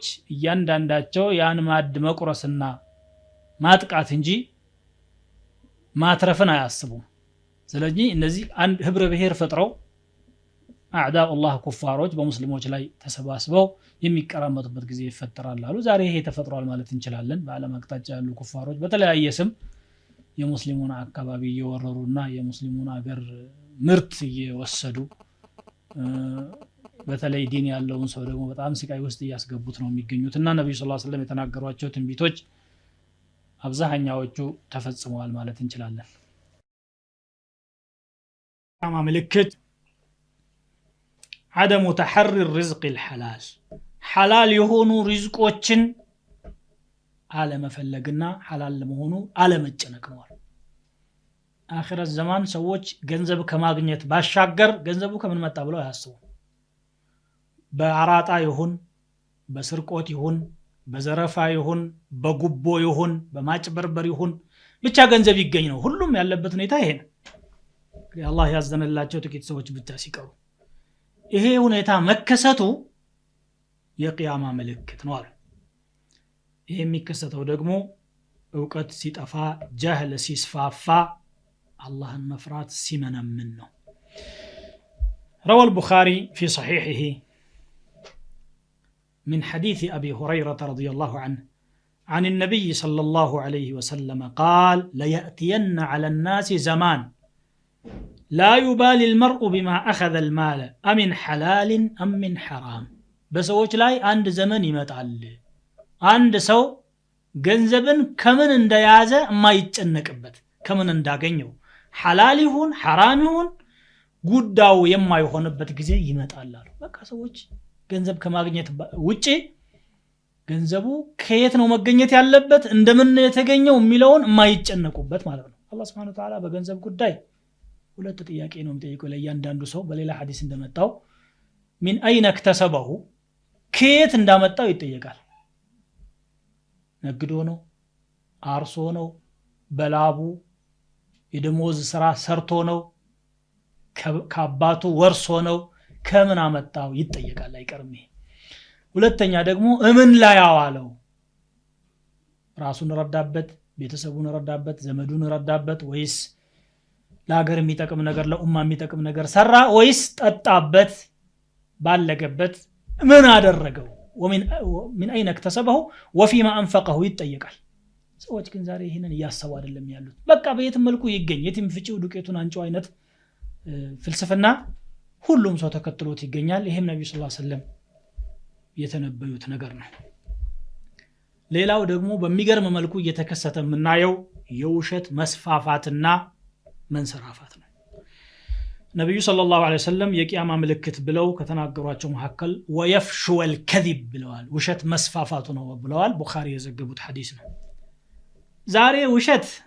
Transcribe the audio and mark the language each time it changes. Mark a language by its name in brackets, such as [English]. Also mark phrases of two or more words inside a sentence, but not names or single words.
[Amharic] እያንዳንዳቸው ያን ማድ መቁረስና ማጥቃት እንጂ ማትረፍን አያስቡም። ስለዚህ እነዚህ አንድ ህብረ ብሔር ፈጥረው አዕዳኡላህ ኩፋሮች በሙስሊሞች ላይ ተሰባስበው የሚቀራመጡበት ጊዜ ይፈጠራል አሉ። ዛሬ ይሄ ተፈጥሯል ማለት እንችላለን። በዓለም አቅጣጫ ያሉ ኩፋሮች በተለያየ ስም የሙስሊሙን አካባቢ እየወረሩና የሙስሊሙን አገር ምርት እየወሰዱ በተለይ ዲን ያለውን ሰው ደግሞ በጣም ስቃይ ውስጥ እያስገቡት ነው የሚገኙትና ነብዩ [Arabic] صلى الله عليه وسلم [Amharic] የተናገሯቸው ትንቢቶች አብዛኛዎቹ ተፈጽመዋል ማለት እንችላለን። ቂያማ ምልክት [Arabic] عدم تحري الرزق الحلال حلال [Amharic] የሆኑ ሪዝቆችን አለመፈለግና حلال ለመሆኑ አለመጨነቅ ነው። አኺረት ዘማን ሰዎች ገንዘብ ከማግኘት ባሻገር ገንዘቡ ከምን መጣ ብለው ያስቡ። በአራጣ ይሁን በስርቆት ይሁን በዘረፋ ይሁን በጉቦ ይሁን በማጭበርበር ይሁን ብቻ ገንዘብ ይገኝ ነው ሁሉም ያለበት ሁኔታ ይሄ ነው። አላህ ያዘነላቸው ጥቂት ሰዎች ብቻ ሲቀሩ ይሄ ሁኔታ መከሰቱ የቂያማ ምልክት ነው አሉ። ይሄ የሚከሰተው ደግሞ ዕውቀት ሲጠፋ ጀህል ሲስፋፋ አላህን መፍራት ሲመነምን ነው። [Arabic] روى البخاري في صحيحه من حديث أبي هريرة رضي الله عنه عن النبي صلى الله عليه وسلم قال ليأتين على الناس زمان لا يبالي المرء بما أخذ المال أمن حلال أم من حرام بسوچ لاي عند زمن [Amharic] ይመጣል አንድ ሰው ገንዘብን ከምን እንደያዘ የማይጨነቅበት ከምን እንዳገኘው ሐላል ይሁን ሐራም ይሁን ጉዳዩ የማይሆንበት ጊዜ ይመጣል አሉ። በቃ ሰዎች ገንዘብ ከማግኘት ውጪ ገንዘቡ ከየት ነው መገኘት ያለበት እንደምን የተገኘው የሚለውን የማይጨነቁበት ማለት ነው። አላህ [Arabic] سبحانه وتعالى [Amharic] በገንዘብ ጉዳይ ሁለት ጥያቄ ነው የሚጠይቀው ለእያንዳንዱ ሰው። በሌላ ሐዲስ እንደመጣው [Arabic] من أين اكتسبه [Amharic] ከየት እንዳመጣው ይጠየቃል። ነግዶ ነው አርሶ ነው በላቡ የደሞዝ ስራ ሰርቶ ነው ከአባቱ ወርሶ ነው ከምን አመጣው ይጠየቃል አይቀርም። ሁለተኛ ደግሞ እምን ላይ ያዋለው ራሱን ረዳበት ቤተሰቡን ረዳበት ዘመዱን ረዳበት ወይስ ለሀገር የሚጠቅም ነገር ለኡማ የሚጠቅም ነገር ሰራ ወይስ ጠጣበት ባለገበት ምን አደረገው [Arabic] ومن أين اكتسبه وفيما أنفقه [Amharic] ይጠየቃል። ሰዎች ግን ዛሬ ይሄንን ያያሰቡ አይደለም ያሉት። በቃ በየትም መልኩ ይገኝ የትም ፍጪው ዱቄቱን አንጨው አይነት ፍልስፍና ሁሉም ሰው ተከትሎት ይገኛል። ይሄም ነብዩ [Arabic] صلى الله عليه وسلم [Amharic] የተነበዩት ነገር ነው። ሌላው ደግሞ በሚገርም መልኩ እየተከሰተ የምናየው የውሸት መስፋፋትና መንሰራፋት ነው። ነብዩ [Arabic] صلى الله عليه وسلم [Amharic] የቂያማ ምልክት ብለው ከተናገሯቸው መካከል [Arabic] ويفشو الكذب [Amharic] ብለዋል። ውሸት መስፋፋቱ ነው ብለዋል። ቡኻሪ የዘገቡት ሐዲስ ነው። ዛሬ ውሸት